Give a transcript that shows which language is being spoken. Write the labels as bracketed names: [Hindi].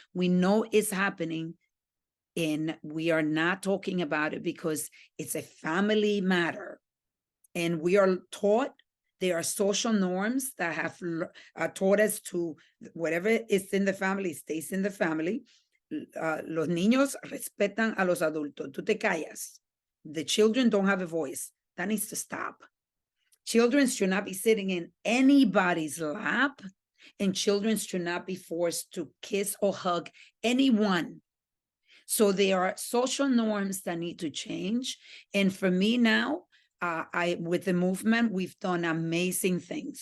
[English] We know it's happening, and we are not talking about it because it's a family matter. And we are taught, there are social norms that have taught us to, whatever is in the family stays in the family. [Spanish] Los niños respetan a los adultos. Tú te callas. [English] The children don't have a voice. That needs to stop. Children should not be sitting in anybody's lap, and children should not be forced to kiss or hug anyone. So there are social norms that need to change. And for me now, with the movement, we've done amazing things.